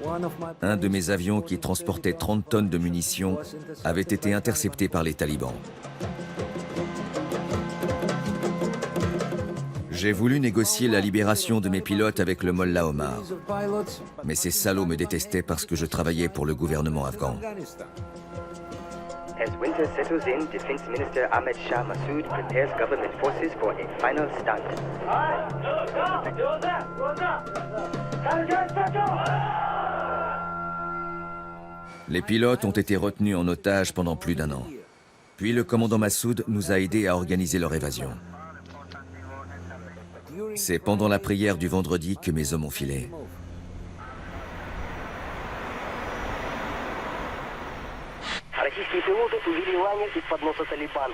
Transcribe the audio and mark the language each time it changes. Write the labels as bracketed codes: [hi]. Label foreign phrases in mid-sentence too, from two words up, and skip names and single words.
[fr] Un de mes avions qui transportait 30 tonnes de munitions avait été intercepté par les talibans. J'ai voulu négocier la libération de mes pilotes avec le Mollah Omar. Mais ces salauds me détestaient parce que je travaillais pour le gouvernement afghan. [en] As winter settles in, Defense Minister Ahmed Shah Massoud prepares government forces for a final stunt. [fr] Les pilotes ont été retenus en otage pendant plus d'1 an. Puis le commandant Massoud nous a aidés à organiser leur évasion. C'est pendant la prière du vendredi que mes hommes ont filé. [ru] Российские пилоты увели лайнер из-под носа Талибан.